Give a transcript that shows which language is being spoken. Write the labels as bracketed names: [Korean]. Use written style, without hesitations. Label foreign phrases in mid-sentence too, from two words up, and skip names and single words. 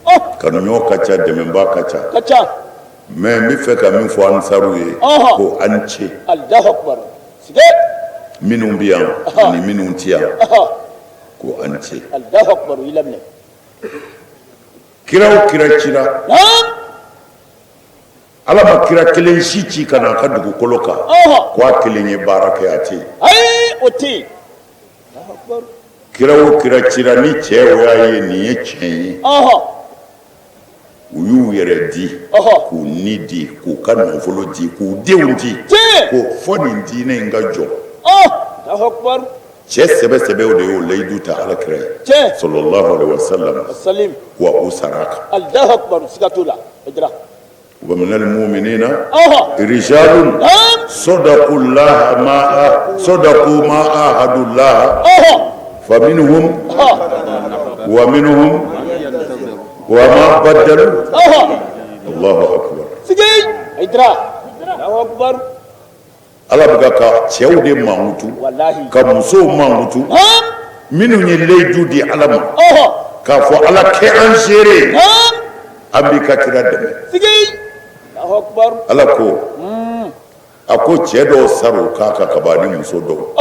[Bambara] kanuɲɔ ka ca dɛmɛba ka ca mais n bɛ fɛ ka min fɔ ansaru ye ko a ni ce minnu bɛ yan ani minnu tɛ yan ko a ni ce kira o kira cira ala ma kira kelen si ci ka na a ka dugukolo kan ko a kelen ye baara kɛ a tɛ yen kira o kira cira ni cɛ o y'a ye nin ye tiɲɛ ye u y'u yɛrɛ di k'u ni di k'u ka nafolo di k'u denw di ko fɔ nin diinɛ in ka jɔ cɛ sɛbɛ o de y'o layidu ta alakira ye [Arabic] صلى الله عليه وسلم [Bambara] wa o sara kan [Arabic] ومن المؤمنين رجال صدقوا ما عاهدوا الله فمنهم ومنهم وما بدلوا الله أكبر [Bambara] ala bɛ ka cɛw de mankutu ka musow mankutu minnu ye layidu di ala ma k'a fɔ ala kɛ an seere an b'i ka kira dɛmɛ ala ko a ko cɛ dɔw sara o k'a ka kaban ni muso dɔw